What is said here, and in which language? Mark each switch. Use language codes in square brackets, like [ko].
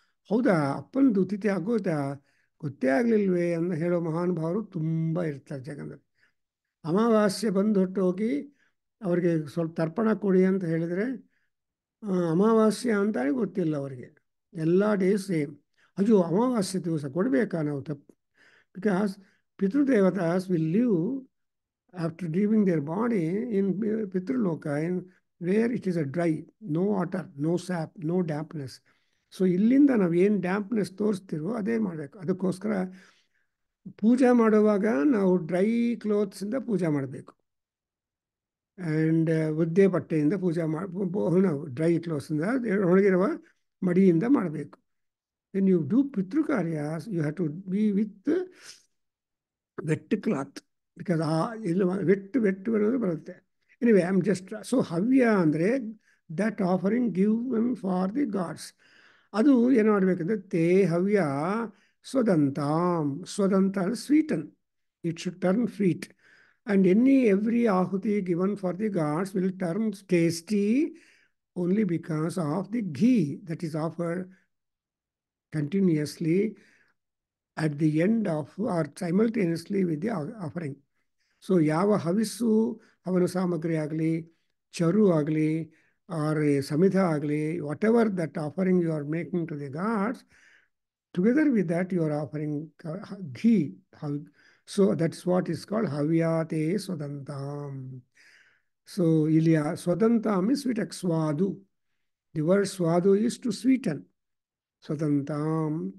[kn] ಹೌದಾ, ಅಪ್ಪನದು ತಿಥಿ ಆಗೋದಾ, ಗೊತ್ತೇ ಆಗಲಿಲ್ವೇ ಅಂತ ಹೇಳೋ ಮಹಾನುಭಾವರು ತುಂಬ ಇರ್ತಾರೆ ಜಗದಲ್ಲಿ. ಅಮಾವಾಸ್ಯೆ ಬಂದು ಹೊಟ್ಟೋಗಿ ಅವರಿಗೆ ಸ್ವಲ್ಪ ತರ್ಪಣ ಕೊಡಿ ಅಂತ ಹೇಳಿದರೆ ಅಮಾವಾಸ್ಯೆ ಅಂತಾನೆ ಗೊತ್ತಿಲ್ಲ ಅವರಿಗೆ. [en] ಎಲ್ಲ day same. [kn] ಅಯ್ಯೋ ಅಮಾವಾಸ್ಯೆ ದಿವಸ ಕೊಡಬೇಕಾ ನಾವು ತಪ್ಪು? [en] Because ಪಿತೃದೇವತಾಸ್ will live after leaving their body in Pitraloka, where it is a dry, no water, no sap, no dampness. [kn] So ಇಲ್ಲಿಂದ ನಾವು ಏನು ಡ್ಯಾಂಪ್ನೆಸ್ ತೋರಿಸ್ತಿರೋ ಅದೇ ಮಾಡಬೇಕು. ಅದಕ್ಕೋಸ್ಕರ ಪೂಜೆ ಮಾಡುವಾಗ ನಾವು ಡ್ರೈ ಕ್ಲೋತ್ಸಿಂದ ಪೂಜೆ ಮಾಡಬೇಕು. ಆ್ಯಂಡ್ ಒದ್ದೆ ಬಟ್ಟೆಯಿಂದ ಪೂಜೆ ನಾವು ಡ್ರೈ ಕ್ಲೋತ್ಸಿಂದ ಒಣಗಿರುವ ಮಡಿಯಿಂದ ಮಾಡಬೇಕು. [en] when you do ಪಿತೃ ಕಾರ್ಯ you have to be with wet cloth, because [kn] ಇಲ್ಲ ವೆಟ್ ಅನ್ನೋದು ಬರುತ್ತೆ. [en] Anyway I am just, so ಹವ್ಯ ಅಂದರೆ that offering given for the gods. [kn] ಅದು ಏನು ಮಾಡಬೇಕಂದ್ರೆ ತೇ ಹವ್ಯ ಸ್ವದಂತಾಂ. [en] ಸ್ವದಂತ ಅಂದರೆ sweeten, it should turn sweet. And every ಆಹುತಿ given for the gods will turn tasty only because of the ghee that is offered continuously at the end of or simultaneously with the offering. [kn] So ಯಾವ ಹವಿಸ್ಸು ಹವನ ಸಾಮಗ್ರಿ ಆಗಲಿ, ಚರು ಆಗಲಿ, [en] or a Samhita agli, whatever that offering you are making to the gods, together with that you are offering ghee. So that's what is called Havyate Swadantam. So Ilya Swadantam is sweet swadu. The word swadu is to sweeten. Swadantam.